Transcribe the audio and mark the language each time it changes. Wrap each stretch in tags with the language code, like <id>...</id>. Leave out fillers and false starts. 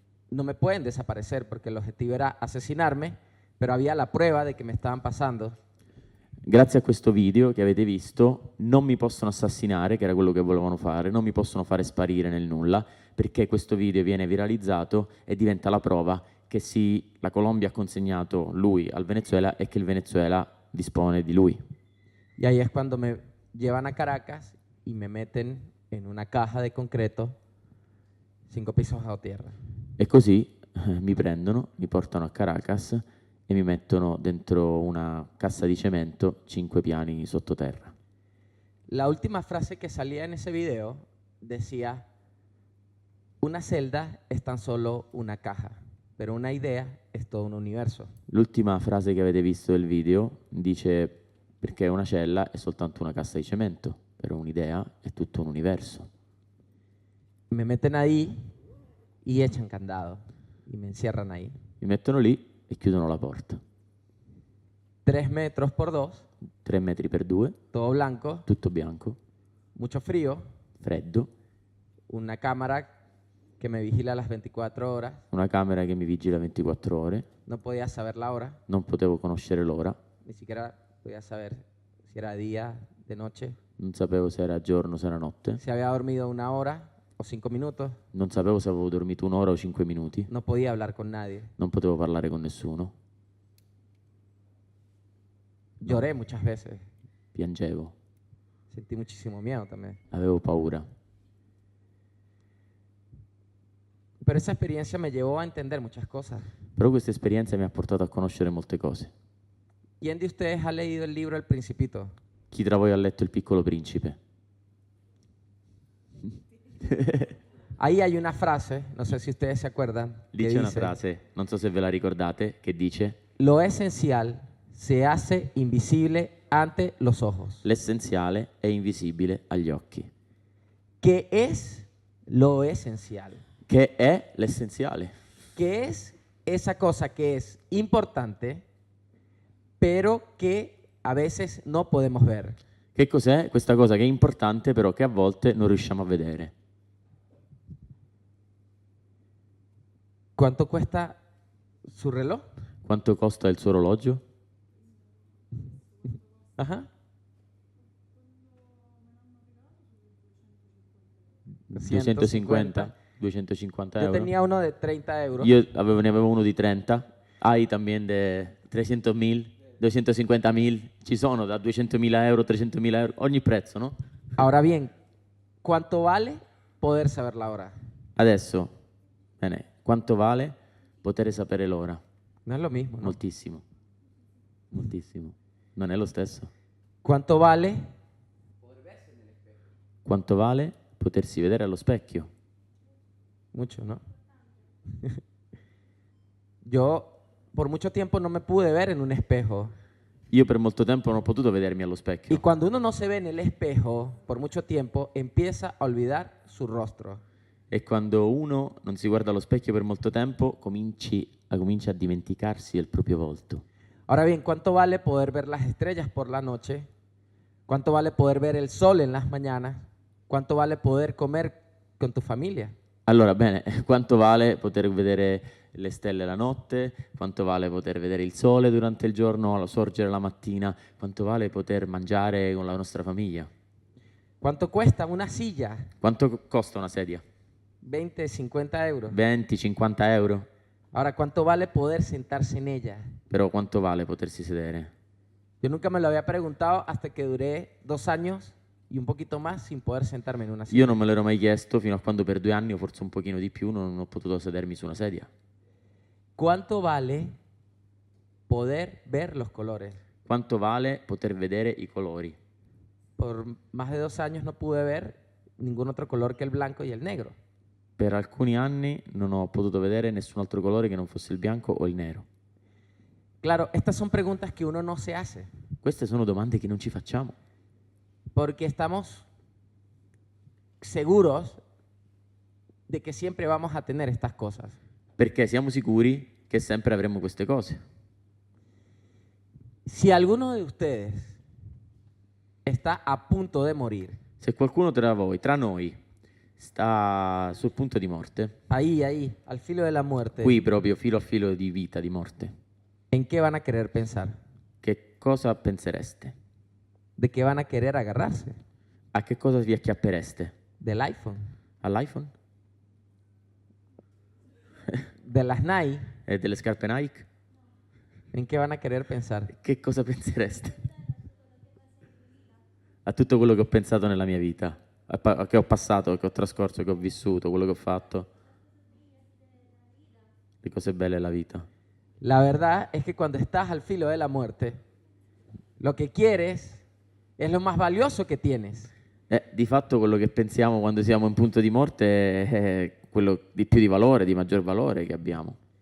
<es>No me pueden desaparecer porque el objetivo era asesinarme, pero había la prueba de que me estaban pasando.</es> <it>Grazie a questo video che avete visto, non mi possono assassinare, che era quello che volevano fare, non mi possono fare sparire nel nulla, perché questo video viene viralizzato e diventa la prova che sì, la Colombia ha consegnato lui al Venezuela e che il Venezuela dispone di lui.</it> <es>Y ahí es cuando me llevan a Caracas y me meten en una caja de concreto 5 pisos bajo tierra.</es> <it>E così mi prendono, mi portano a Caracas e mi mettono dentro una cassa di cemento 5 piani sottoterra.</it> <es>La última frase que salía en ese video decía, una celda es tan solo una caja, pero una idea es todo un universo.</es> <it>L'ultima frase che avete visto del video dice perché una cella è soltanto una cassa di cemento, però un'idea è tutto un universo.</it> <es>Me meten ahí y echan candado y me encierran ahí.</es> <it>Mi mettono lì e chiudono la porta.</it> <es>3 metros por 2,</es> <it>3 metri per 2,</it> <es>todo blanco,</es> <it>tutto bianco,</it> <es>mucho frío,</es> <it>freddo,</it> <es>una cámara que me vigila las 24 horas,</es> <it>una camera che mi vigila 24 ore,</it> <es>no podía saber la hora,</es> <it>non potevo conoscere l'ora,</it> <es>ni siquiera podía saber si era día, de noche,</es> <it>non sapevo se era giorno, se era notte,</it> <es>si había dormido 1 hora o 5 minutos,</es> <it>non sapevo se avevo dormito 1 ora o 5 minuti,</it> <es>no podía hablar con nadie.</es> <it>non potevo parlare con nessuno,</it> <es>Lloré muchas veces,</es> <it>piangevo,</it> <es>sentí muchísimo miedo también.</es> <it>avevo paura.</it> <es>Pero esa experiencia me llevó a entender muchas cosas.</es> <it>Però questa esperienza mi ha portato a conoscere molte cose.</it> <es>¿Quién de ustedes ha leído el libro El Principito?</es> <it>Chi tra voi ha letto Il Piccolo Principe?</it> <es>Ahí hay una frase, no sé si ustedes se acuerdan,</es> <it>Lì</it> <es>que</es> <it>c'è una</it> <es>dice,</es> <it>frase, non so se ve la ricordate, che dice</it> <es>lo esencial se hace invisible ante los ojos.</es> <it>l'essenziale è invisibile agli occhi.</it> <es>¿Qué es lo esencial?</es> <it>Che è l'essenziale?</it> <es>¿Qué es esa cosa que es importante, pero que a veces no podemos ver?</es> <it>Che cos'è questa cosa che è importante però che a volte non riusciamo a vedere?</it> <es>¿Cuánto cuesta su reloj?</es> <it>Quanto costa il suo orologio? Ajá. 250? 250</it> <es>Yo</es> <it>euro?</it> <es>tenía uno de 30 euros.</es> <it>Ne avevo uno di 30, hai también de 300.000, 250.000, ci sono da 200.000 euro, 300.000 euro, ogni prezzo, no?</it> <es>Ahora bien, ¿cuánto vale poder saber la hora?</es> <it>Adesso, bene, quanto vale poter sapere l'ora?</it> <es>No es lo mismo, ¿no?</es> <it>Moltissimo, moltissimo. Non è lo stesso.</it> <es>¿Cuánto vale</es> <it>Quanto vale potersi vedere allo specchio?</it> <es>mucho, no? Yo por mucho tiempo no me pude ver en un espejo.</es> <it>Io per molto tempo non ho potuto vedermi allo</it> <es>Y</es> <it>specchio.</it> <es>cuando uno no se ve en el espejo por mucho tiempo, empieza a olvidar su rostro.</es> <it>E quando uno non si guarda allo specchio per molto tempo, comincia a dimenticarsi del proprio volto.</it> <es>Ahora bien, ¿cuánto vale poder ver las estrellas por la noche? ¿Cuánto vale poder ver el sol en las mañanas? ¿Cuánto vale poder comer con tu familia?</es> <it>Allora, bene, quanto vale poter vedere le stelle la notte? Quanto vale poter vedere il sole durante il giorno, sorgere la mattina? Quanto vale poter mangiare con la nostra famiglia?</it> <es>¿Cuánto cuesta una silla?</es> <it>Quanto costa una sedia?</it> <es>20, 50 euros.</es> <it>20, 50 euro?</it> <es>Ahora, ¿cuánto vale poder sentarse en ella?</es> <it>Però quanto vale potersi sedere?</it> <es>Yo nunca me lo había preguntado hasta que duré 2 años y un poquito más sin poder sentarme en una silla.</es> <it>Io non me l'ero mai chiesto fino a quando per 2 anni, o forse un pochino di più, non ho potuto sedermi su una sedia.</it> <es>¿Cuánto vale poder ver los colores?</es> <it>Quanto vale poter vedere i colori?</it> <es>Por más de 2 años no pude ver ningún otro color que el blanco y el negro.</es> <it>Per alcuni anni non ho potuto vedere nessun altro colore che non fosse il bianco o il nero.</it> <es>Claro, estas son preguntas que uno no se hace</es> <it>Queste sono domande che non ci facciamo,</it> <es>porque estamos seguros de que siempre vamos a tener estas cosas.</es> <it>perché siamo sicuri che sempre avremo queste cose.</it> <es>Si alguno de ustedes está a punto de morir,</es> <it>Se qualcuno tra voi, tra noi, sta sul punto di morte,</it> <es>ahí, al filo de la muerte,</es> <it>qui proprio filo a filo di vita, di morte,</it> <es>¿En qué van a querer pensar?</es> <it>che cosa pensereste?</it> <es>¿De qué van a querer agarrarse?</es> <it>A che cosa vi acchiappereste?</it> <es>¿Del iPhone?</es> <it>all'iPhone?</it> <es>¿De las Nike?</es> <it>E delle scarpe Nike?</it> <es>¿En qué van a querer pensar?</es> <it>Che cosa pensereste? A tutto quello che ho pensato nella mia vita, che ho passato, che ho trascorso, che ho vissuto, quello che ho fatto. Le cose belle della vita.</it> <es>La verdad es que cuando estás al filo de la muerte, lo que quieres es lo más valioso que tienes.</es> <it>Di fatto quello che pensiamo quando siamo in punto di morte è quello di più di valore, di maggior valore che abbiamo.</it>